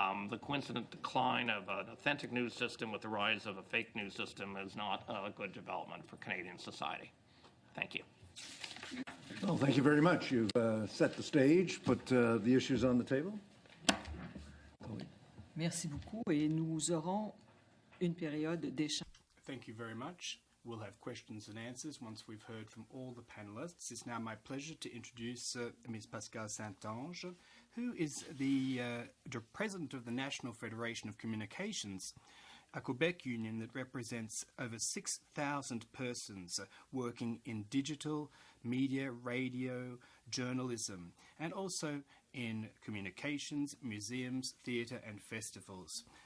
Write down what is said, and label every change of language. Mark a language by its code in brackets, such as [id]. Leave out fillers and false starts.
[en] The coincident decline of an authentic news system with the rise of a fake news system is not a good development for Canadian society. Thank you. Well, thank you very much. You've set the stage, put the issues on the table. [fr] Merci beaucoup et nous aurons une période d'échange. [en] Thank you very much. We'll have questions and answers once we've heard from all the panelists. It's now my pleasure to introduce Ms. Pascale Saint-Ange, who is the president of the National Federation of Communications, a Quebec union that represents over 6,000 persons working in digital, media, radio, journalism, and also in communications, museums, theatre and festivals.